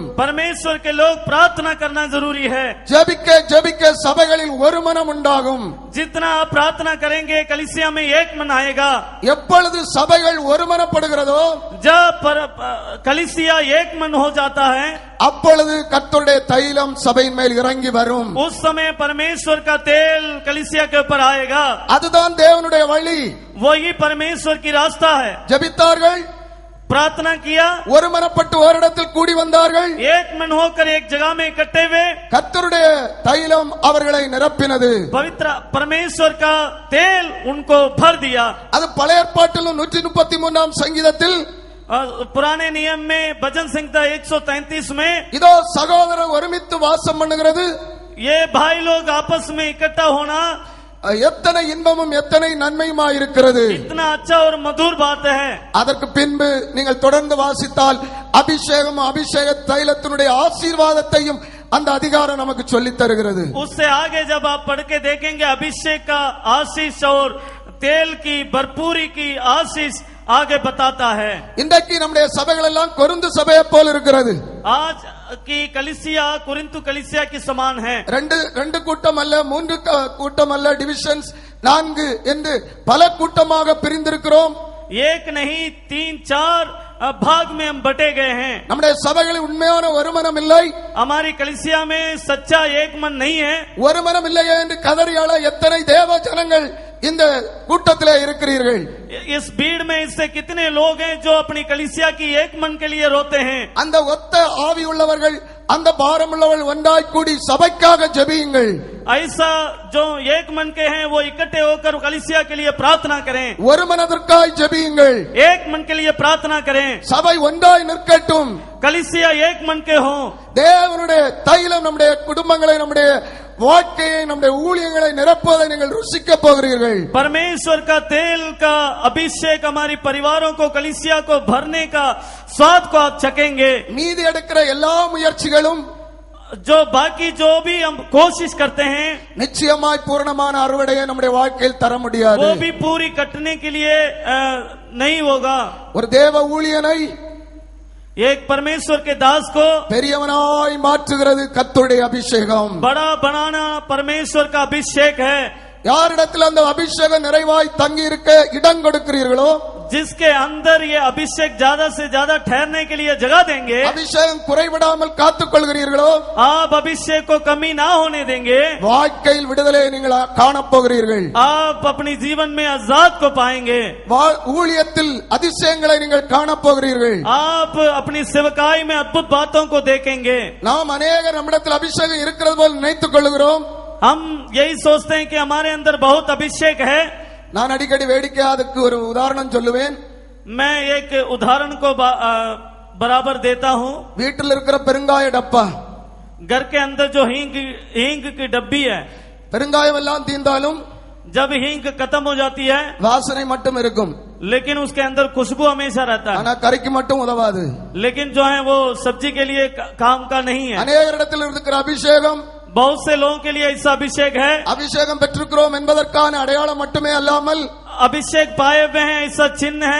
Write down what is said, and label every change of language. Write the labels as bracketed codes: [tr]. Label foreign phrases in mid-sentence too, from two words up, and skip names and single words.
[hi] परमेश्वर के लोग प्रार्थना करना जरूरी है. [ta] ஜெபிக்க ஜெபிக்க சபைகளில் ஒரு மனம் உண்டாகும். [hi] जितना आप प्रार्थना करेंगे कलीसिया में एक मन आएगा. [ta] எப்பொழுது சபைகள் ஒருமனப்படுகிறதோ, [hi] जब कलीसिया एक मन हो जाता है, [ta] அப்பொழுது கர்த்தருடைய தைலம் சபையின் மேல் இறங்கி வரும். [hi] उस समय परमेश्वर का तेल कलीसिया के ऊपर आएगा. [ta] அதுதான் தேவனுடைய வழி. [hi] वही परमेश्वर की रास्ता है. [ta] ஜெபித்தார்கள், [hi] प्रार्थना किया, [ta] ஒருமனப்பட்டு ஓரிடத்தில் கூடி வந்தார்கள், [hi] एक मन होकर एक जगह में इकट्ठे हुए, [ta] கர்த்தருடைய தைலம் அவர்களை நிரப்பினது. [hi] पवित्र परमेश्वर का तेल उनको भर दिया. [ta] அது பழைய ஏற்பாட்டிலும் 133ஆம் சங்கீதத்தில், [hi] पुराने नियम में भजन संहिता 133 में, [ta] இதோ சகோதரர் ஒருமித்து வாசம் பண்ணுகிறது, [hi] ये भाई लोग आपस में इकट्ठा होना, [ta] எத்தனை இன்பமும் எத்தனை நன்மையுமா இருக்கிறது. [hi] इतना अच्छा और मधुर बात है. [ta] அதற்கு பின்பு நீங்கள் தொடர்ந்து வாசித்தால் அபிஷேகம் அபிஷேக தைலத்தினுடைய ஆசீர்வாதத்தையும் அந்த அதிகாரம் நமக்கு சொல்லித் தருகிறது. [hi] उससे आगे जब आप पढ़ के देखेंगे अभिषेक का आशीष और तेल की भरपूरी की आशीष आगे बताता है. [ta] இன்றைக்கு நம்முடைய சபைகள் எல்லாம் கொரிந்து சபையை போல் இருக்கிறது. [hi] आज की कलीसिया कुरिन्थु कलीसिया की समान है. [ta] ரெண்டு கூட்டம் அல்ல, 3 கூட்டம் அல்ல, டிவிஷன்ஸ் 4 என்று பல கூட்டமாக பிரிந்திருக்கிறோம். [hi] एक नहीं 3-4 भाग में हम बटे गए हैं. [ta] நம்முடைய சபைகளில் உண்மையான ஒருமனம் இல்லை. [hi] हमारी कलीसिया में सच्चा एक मन नहीं है. [ta] ஒருமனம் இல்லையே என்று கதறியால எத்தனை தேவ ஜனங்கள் இந்த கூட்டத்திலே இருக்கிறீர்கள். [hi] इस भीड़ में इससे कितने लोग हैं जो अपनी कलीसिया की एक मन के लिए रोते हैं. [ta] அந்த ஒத்த ஆவி உள்ளவர்கள், அந்த பாரம் உள்ளவர்கள் ஒன்றாய் கூடி சபைக்காக ஜெபியுங்கள். [hi] ऐसा जो एक मन के हैं वो इकट्ठे होकर कलीसिया के लिए प्रार्थना करें. [ta] ஒரு மனதிற்காய் ஜெபியுங்கள். [hi] एक मन के लिए प्रार्थना करें. [ta] சபை ஒன்றாய் நிற்கட்டும். [hi] कलीसिया एक मन के हों. [ta] தேவனுடைய தைலம் நம்முடைய குடும்பங்களை, நம்முடைய வாழ்க்கையை, நம்முடைய ஊழியங்களை நிரப்புவதை நீங்கள் ருசிக்க போகிறீர்கள். [hi] परमेश्वर का तेल का अभिषेक हमारी परिवारों को, कलीसिया को भरने का स्वाद को आप चखेंगे. [ta] மீதி எடுக்கிற எல்லா முயற்சிகளும் [hi] जो बाकी जो भी हम कोशिश करते हैं [ta] நிச்சயமாய் பூரணமான அறுவடையை நம்முடைய வாழ்க்கையில் தர முடியாது. [hi] वो भी पूरी कटने के लिए नहीं होगा. [ta] ஒரு தேவ ஊழியனை [hi] एक परमेश्वर के दास को [ta] பெரியவனாய் மாற்றுகிறது கர்த்தருடைய அபிஷேகம். [hi] बड़ा बनाना परमेश्वर का अभिषेक है. [ta] யாரிடத்தில் அந்த அபிஷேகம் நிறைவாய் தங்கி இருக்க இடம் கொடுக்கிறீர்களோ, [hi] जिसके अंदर ये अभिषेक ज्यादा से ज्यादा ठहरने के लिए जगह देंगे, [ta] அபிஷேகம் குறைவிடாமல் காத்துக் கொள்கிறீர்களோ, [hi] आप अभिषेक को कमी ना होने देंगे, [ta] வாழ்க்கையில் விடுதலையை நீங்கள் காணப்போகிறீர்கள். [hi] आप अपनी जीवन में आजाद को पाएंगे. [ta] ஊழியத்தில் அதிசயங்களை நீங்கள் காணப்போகிறீர்கள். [hi] आप अपनी सेवकाई में अद्भुत बातों को देखेंगे. [ta] நாம் அநேகர் நம்மிடத்தில் அபிஷேகம் இருக்கிறது போல் நினைத்துக் கொள்கிறோம். [hi] हम यही सोचते हैं कि हमारे अंदर बहुत अभिषेक है. [ta] நான் அடிக்கடி வேடிக்கையா அதுக்கு ஒரு உதாரணம் சொல்லுவேன். [hi] मैं एक उदाहरण को बराबर देता हूँ. [ta] வீட்டில் இருக்கிற பெருங்காய டப்பா, [hi] घर के अंदर जो हींग की डब्बी है, [ta] பெருங்காயம் எல்லாம் தீர்ந்தாலும் [hi] जब हींग खत्म हो जाती है [ta] வாசனை மட்டும் இருக்கும். [hi] लेकिन उसके अंदर खुशबू हमेशा रहता है. [ta] ஆனா கறிக்கு மட்டும் உதவாது. [hi] लेकिन जो है वो सब्जी के लिए काम का नहीं है. [ta] அநேகரிடத்தில் இருக்கிற அபிஷேகம், [hi] बहुत से लोगों के लिए ऐसा अभिषेक है. [ta] அபிஷேகம் பெற்றிருக்கிறோம் என்பதற்கான அடையாளம் மட்டுமே அல்லாமல் [hi] अभिषेक पाए हुए हैं ऐसा चिन्ह है.